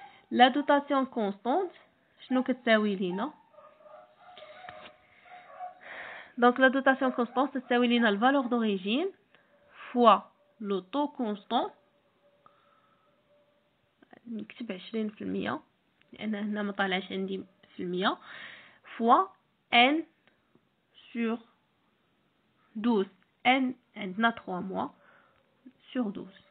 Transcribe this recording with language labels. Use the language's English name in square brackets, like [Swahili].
[French] La dotation constante, [Arabic] شنو كتساوي لينا؟ [French] Donc la dotation constante [Arabic] تساوي لينا الفالور [French] d'origine fois le taux constant. [Arabic] نكتب 20% لأن هنا ما طالعش عندي في المية، [French] fois n sur 12. n [Arabic] عندنا [French] 3 mois sur 12.